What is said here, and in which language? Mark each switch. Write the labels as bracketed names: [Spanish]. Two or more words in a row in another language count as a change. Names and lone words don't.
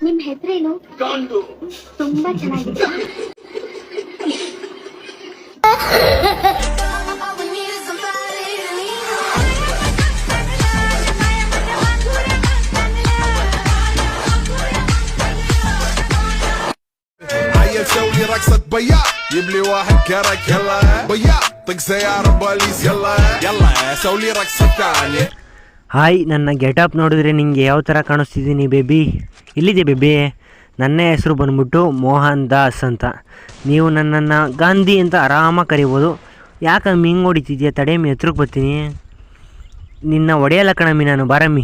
[Kannada] ಹೆಸರೇನು? ತುಂಬಾ ಚೆನ್ನಾಗಿದೆ. [Arabic] سوي رقصة بياع جيب لي واحد كرك يلا بياع طق سيارة بوليس يلا يلا سوي رقصة ثانية. [Kannada] ಹಾಯ್, ನನ್ನ ಗೆಟಪ್ ನೋಡಿದ್ರೆ ನಿಂಗೆ ಯಾವ ಥರ ಕಾಣಿಸ್ತಿದ್ದೀನಿ ಬೇಬಿ? ಇಲ್ಲಿದೆ ಬೇಬಿ. ನನ್ನ ಹೆಸರು ಬಂದ್ಬಿಟ್ಟು ಮೋಹನ್ ದಾಸ್ ಅಂತ. ನೀವು ನನ್ನನ್ನು ಗಾಂಧಿ ಅಂತ ಆರಾಮಾಗಿ ಕರಿಬೋದು. ಯಾಕಮ್ಮಿ ಹಿಂಗೆ ಹೊಡಿತಿದ್ಯಾ? ತಡೆಯಮ್ಮಿ, ಹತ್ರಕ್ಕೆ ಬರ್ತೀನಿ. ನಿನ್ನ ಒಡೆಯಲ್ಲ ಕಣಮ್ಮಿ ನಾನು, ಬಾರಮ್ಮಿ.